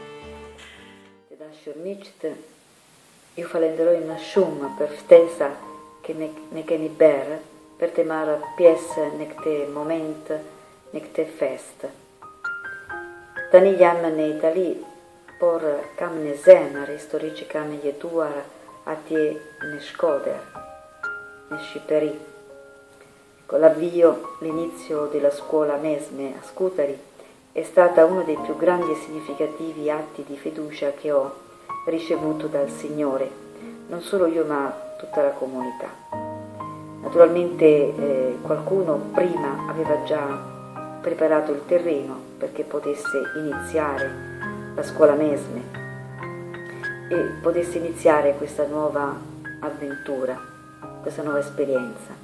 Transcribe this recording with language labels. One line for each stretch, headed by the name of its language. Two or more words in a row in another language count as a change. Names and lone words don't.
Albanian: Të dashur miqtë, ju falenderoj më shumë për ftesa që ne keni bërë për të marrë pjesë në këtë moment, në këtë fest. Tani jam në Itali, por kam në zemër histori që kam jetuar atje në Shkodër, në Shqipëri.
Italian: Con l'avvio, l'inizio della scuola Mesme a Scutari è stata uno dei più grandi e significativi atti di fiducia che ho ricevuto dal Signore, non solo io ma tutta la comunità. Naturalmente qualcuno prima aveva già preparato il terreno perché potesse iniziare la scuola Mesme e potesse iniziare questa nuova avventura, questa nuova esperienza.